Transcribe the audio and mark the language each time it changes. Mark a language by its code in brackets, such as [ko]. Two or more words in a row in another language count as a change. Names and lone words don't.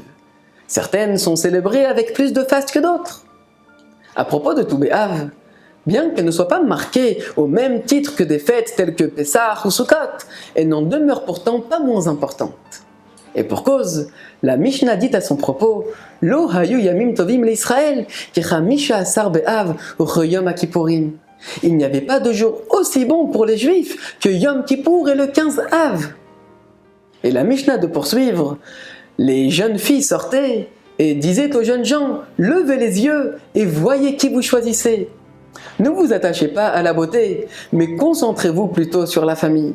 [fr] Certaines sont célébrées avec plus de faste que d'autres. À propos de Tou B'Av, bien qu'elles ne soient pas marquées au même titre que des fêtes telles que Pessah ou Sukkot, elles n'en demeurent pourtant pas moins importantes. Et pour cause, la Mishnah dit à son propos « [he] לא היו ימים טובים לישראל כי חמישה עשר באב ויום כיפורים [fr] » Il n'y avait pas de jour aussi bon pour les Juifs que Yom Kippour et le 15 Av. Et la Mishnah de poursuivre, les jeunes filles sortaient et disaient aux jeunes gens, levez les yeux et voyez qui vous choisissez. Ne vous attachez pas à la beauté, mais concentrez-vous plutôt sur la famille.